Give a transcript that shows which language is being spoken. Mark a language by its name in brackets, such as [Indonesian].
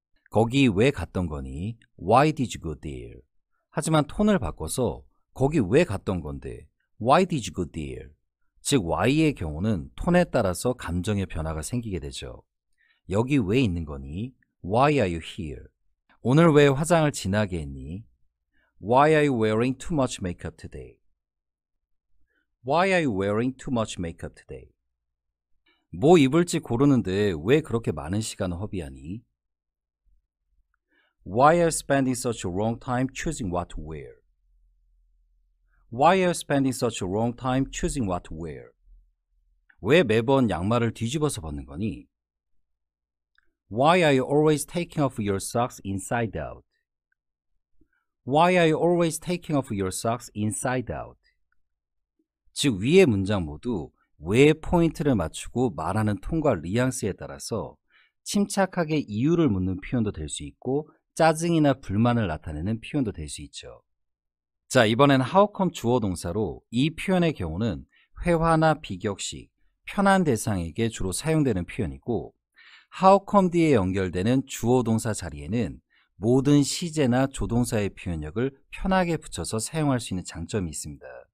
[Korean] 거기 왜 갔던 거니? [English] Why did you go there? [Korean] 하지만 톤을 바꿔서 거기 왜 갔던 건데? [English] Why did you go there? [Korean] 즉 why의 경우는 톤에 따라서 감정의 변화가 생기게 되죠. 여기 왜 있는 거니? [English] Why are you here? [Korean] 오늘 왜 화장을 진하게 했니? [English] Why are you wearing too much makeup today? Why are you wearing too much makeup today? [Korean] 뭐 입을지 고르는데 왜 그렇게 많은 시간을 허비하니? [English] Why are you spending such a long time choosing what to wear? Why are you spending such a long time choosing what to wear? [Korean] 왜 매번 양말을 뒤집어서 벗는 거니? [English] Why are you always taking off your socks inside out? Why are you always taking off your socks inside out? [Korean] 즉 위의 문장 모두 왜 포인트를 맞추고 말하는 톤과 뉘앙스에 따라서 침착하게 이유를 묻는 표현도 될 수 있고 짜증이나 불만을 나타내는 표현도 될 수 있죠. 자, 이번엔 how come 주어 동사로 이 표현의 경우는 회화나 비격식, 편한 대상에게 주로 사용되는 표현이고 how come 뒤에 연결되는 주어 동사 자리에는 모든 시제나 조동사의 표현력을 편하게 붙여서 사용할 수 있는 장점이 있습니다.